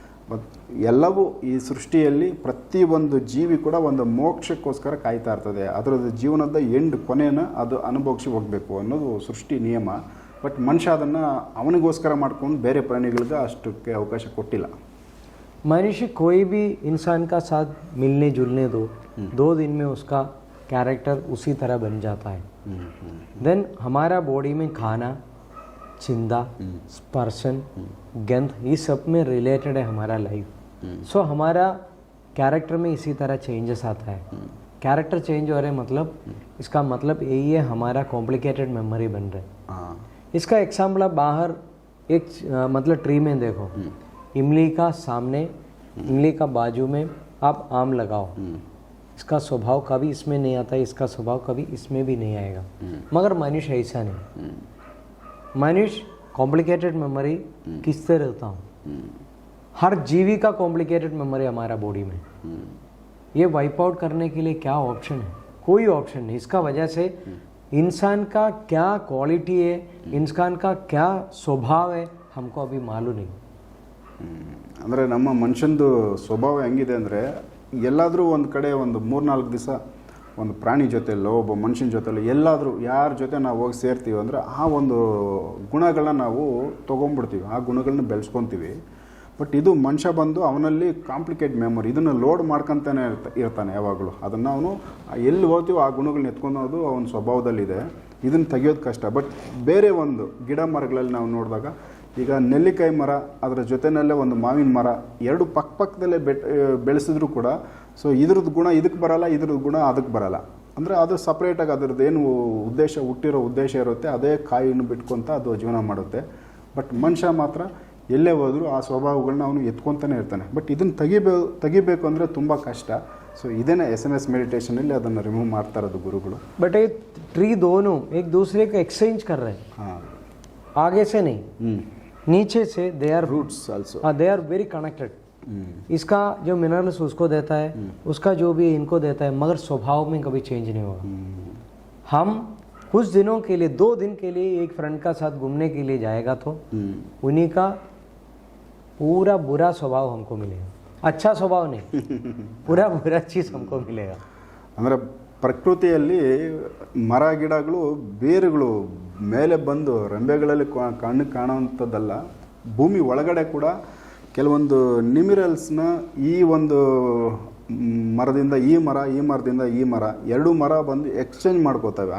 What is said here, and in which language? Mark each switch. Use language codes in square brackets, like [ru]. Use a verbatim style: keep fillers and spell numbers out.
[kn] But ಎಲ್ಲವೂ ಈ ಸೃಷ್ಟಿಯಲ್ಲಿ ಪ್ರತಿಯೊಂದು ಜೀವಿ ಕೂಡ ಒಂದು ಮೋಕ್ಷಕ್ಕೋಸ್ಕರ ಕಾಯ್ತಾ ಇರ್ತದೆ. ಅದರದ್ದು ಜೀವನದ ಎಂಡ್ ಕೊನೆಯನ್ನು ಅದು ಅನುಭವಿಸಿ ಹೋಗಬೇಕು ಅನ್ನೋದು ಸೃಷ್ಟಿ ನಿಯಮ. ಬಟ್ ಮನುಷ್ಯ ಅದನ್ನು ಅವನಿಗೋಸ್ಕರ ಮಾಡ್ಕೊಂಡು ಬೇರೆ ಪ್ರಾಣಿಗಳಿಗೆ ಅಷ್ಟಕ್ಕೆ ಅವಕಾಶ ಕೊಟ್ಟಿಲ್ಲ. [hi] मनुष्य कोई भी इंसान का साथ मिलने जुलने दो, दो दिन में उसका कैरेक्टर उसी तरह बन जाता है. देन हमारा बॉडी में खाना, चिंदा, स्पर्शन, गंध, ये सब में रिलेटेड है हमारा लाइफ. सो हमारा कैरेक्टर में इसी तरह चेंजेस आता है. कैरेक्टर चेंज हो रहे मतलब इसका मतलब यही है हमारा कॉम्प्लिकेटेड मेमोरी बन रहा है. इसका एग्जाम्पल आप बाहर एक आ, मतलब ट्री में देखो. इमली का सामने, इमली का बाजू में आप आम लगाओ, इसका स्वभाव कभी इसमें नहीं आता, इसका स्वभाव कभी इसमें भी नहीं आएगा. मगर मनुष्य ऐसा नहीं. मनुष्य कॉम्प्लिकेटेड मेमोरी किससे रहता हूँ. हर जीवी का कॉम्प्लिकेटेड मेमोरी हमारा बॉडी में. ये वाइप आउट करने के लिए क्या ऑप्शन है? कोई ऑप्शन नहीं. इसका वजह से इंसान का क्या क्वालिटी है, इंसान का क्या स्वभाव है, हमको अभी मालूम नहीं. [kn] ಅಂದರೆ ನಮ್ಮ ಮನುಷ್ಯಂದು ಸ್ವಭಾವ ಹೆಂಗಿದೆ ಅಂದರೆ, ಎಲ್ಲಾದರೂ ಒಂದು ಕಡೆ ಒಂದು ಮೂರ್ನಾಲ್ಕು ದಿವಸ ಒಂದು ಪ್ರಾಣಿ ಜೊತೆಯಲ್ಲೋ ಒಬ್ಬ ಮನುಷ್ಯನ ಜೊತೆಯಲ್ಲೋ ಎಲ್ಲಾದರೂ ಯಾರ ಜೊತೆ ನಾವು ಹೋಗಿ ಸೇರ್ತೀವಿ ಅಂದರೆ ಆ ಒಂದು ಗುಣಗಳನ್ನ ನಾವು ತೊಗೊಂಡ್ಬಿಡ್ತೀವಿ, ಆ ಗುಣಗಳನ್ನ ಬೆಳೆಸ್ಕೊತೀವಿ. ಬಟ್ ಇದು ಮನುಷ್ಯ ಬಂದು ಅವನಲ್ಲಿ ಕಾಂಪ್ಲಿಕೇಟ್ ಮೆಮೊರಿ ಇದನ್ನು ಲೋಡ್ ಮಾಡ್ಕೊತಾನೆ ಇರ್ತ ಇರ್ತಾನೆ ಯಾವಾಗಲೂ. ಅದನ್ನು ಅವನು ಎಲ್ಲಿ ಹೋಗ್ತೀವೋ ಆ ಗುಣಗಳನ್ನ ಎತ್ಕೊಂಡೋದು ಅವನ ಸ್ವಭಾವದಲ್ಲಿದೆ. ಇದನ್ನು ತೆಗೆಯೋದು ಕಷ್ಟ. ಬಟ್ ಬೇರೆ ಒಂದು ಗಿಡ ಮರಗಳಲ್ಲಿ ನಾವು ನೋಡಿದಾಗ, ಈಗ ನೆಲ್ಲಿಕಾಯಿ ಮರ, ಅದರ ಜೊತೆಯಲ್ಲೇ ಒಂದು ಮಾವಿನ ಮರ, ಎರಡು ಪಕ್ಕ ಪಕ್ಕದಲ್ಲೇ ಬೆಟ್ ಬೆಳೆಸಿದ್ರೂ ಕೂಡ ಸೊ ಇದ್ರದ್ದು ಗುಣ ಇದಕ್ಕೆ ಬರಲ್ಲ, ಇದ್ರದ್ದು ಗುಣ ಅದಕ್ಕೆ ಬರಲ್ಲ. ಅಂದರೆ ಅದು ಸಪ್ರೇಟಾಗಿ ಅದರದ್ದು ಏನು ಉದ್ದೇಶ ಹುಟ್ಟಿರೋ ಉದ್ದೇಶ ಇರುತ್ತೆ ಅದೇ ಕಾಯಿಯನ್ನು ಬಿಟ್ಕೊತ ಅದು ಜೀವನ ಮಾಡುತ್ತೆ. ಬಟ್ ಮನುಷ್ಯ ಮಾತ್ರ ಎಲ್ಲೇ ಹೋದರೂ ಆ ಸ್ವಭಾವಗಳನ್ನ ಅವನು ಎತ್ಕೊತಾನೆ ಇರ್ತಾನೆ. ಬಟ್ ಇದನ್ನು ತೆಗಿಬೇ ತೆಗಿಬೇಕು ಅಂದರೆ ತುಂಬ ಕಷ್ಟ. ಸೊ ಇದೇನೇ ಎಸ್ ಎಮ್ ಎಸ್ ಮೆಡಿಟೇಷನಲ್ಲಿ ಅದನ್ನು ರಿಮೂವ್ ಮಾಡ್ತಾ ಇರೋದು ಗುರುಗಳು. [hi] बट ये ट्री दोनों एक दूसरे को एक्सचेंज कर रहे हैं, ಹಾಂ आगे से नहीं ಹ್ಞೂ नीचे से, [en] They are roots also they are very connected. ಹ್ಞೂ [hi] इसका जो मिनरल्स उसको देता है, उसका जो भी इनको देता है, मगर स्वभाव में कभी चेंज नहीं होगा. हम कुछ दिनों के लिए, दो दिन के लिए एक फ्रेंड का साथ घूमने के लिए जाएगा तो ಹ್ಞೂ उन्हीं का पूरा बुरा स्वभाव हमको मिलेगा, अच्छा स्वभाव नहीं पूरा बुरा चीज़ हमको मिलेगा. [kn] ಅಂದರೆ ಪ್ರಕೃತಿಯಲ್ಲಿ ಮರ ಗಿಡಗಳು ಬೇರುಗಳು ಮೇಲೆ ಬಂದು ರೆಂಬೆಗಳಲ್ಲಿ ಕಾ- ಕಣ್ಣು ಕಾಣುವಂಥದ್ದಲ್ಲ, ಭೂಮಿ ಒಳಗಡೆ ಕೂಡ ಕೆಲವೊಂದು ನಿಮಿರಲ್ಸ್ನ ಈ ಒಂದು ಮ್, ಮರದಿಂದ ಈ ಮರ, ಈ ಮರದಿಂದ ಈ ಮರ, ಎರಡು ಮರ ಬಂದು ಎಕ್ಸ್ಚೇಂಜ್ ಮಾಡ್ಕೋತವೆ.